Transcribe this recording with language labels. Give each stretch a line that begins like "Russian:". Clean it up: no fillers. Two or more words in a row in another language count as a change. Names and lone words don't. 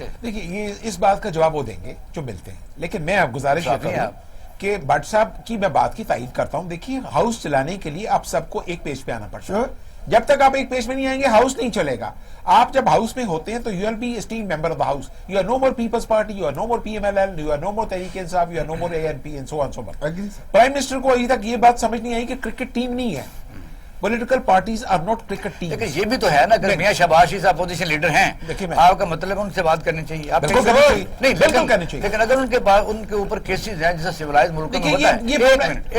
Urdu: دیکھیے یہ اس بات کا جواب وہ دیں گے جو ملتے ہیں, لیکن میں اب گزارش کرتا ہوں کہ بٹ صاحب کی میں بات کی تائید کرتا ہوں. دیکھیے ہاؤس چلانے کے لیے آپ سب کو ایک پیج پہ آنا پڑتا ہے. جب تک آپ ایک پیج میں نہیں آئیں گے ہاؤس نہیں چلے گا. آپ جب ہاؤس میں ہوتے ہیں تو
English: you will be esteemed member of the house. you are no more Peoples Party, you are no more PML-N, you are no more Tehreek-e-Insaf, you are no more ANP and so on so forth.
Urdu: پرائم منسٹر کو ابھی تک یہ بات سمجھ نہیں آئی کہ کرکٹ ٹیم نہیں ہے.
English: political parties are not cricket team.
Urdu: لیکن یہ بھی تو ہے نا کہ میاں شہباز شریف اپوزیشن لیڈر ہیں, آپ کا مطلب ان سے بات کرنی چاہیے. نہیں بالکل کرنی چاہیے, لیکن اگر ان کے اوپر کیسز ہیں جیسے سیولائز ملکوں میں ہوتا ہے.